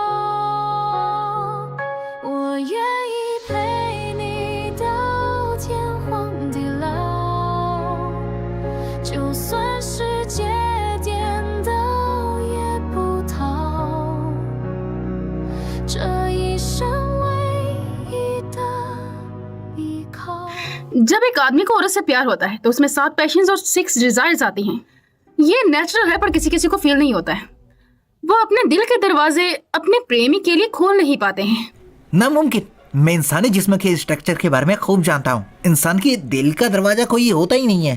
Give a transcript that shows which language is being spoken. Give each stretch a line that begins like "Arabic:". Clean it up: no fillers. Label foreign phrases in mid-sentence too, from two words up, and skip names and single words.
Chinese: 我愿意陪你到天荒地老，就算世界颠倒也不逃。这一生唯一的依靠。
Hindi: जब एक आदमी को औरत से प्यार होता है तो उसमें 7 पैशंस और 6 डिजायर्स आती हैं। ये नेचुरल है, पर किसी किसी को फील नहीं होता है। वो अपने दिल के दरवाजे अपने प्रेमी के लिए खोल नहीं पाते हैं। नामुमकिन। मैं इंसानी जिस्म के स्ट्रक्चर के बारे में खूब जानता हूँ। इंसान के दिल का दरवाजा कोई होता ही नहीं है।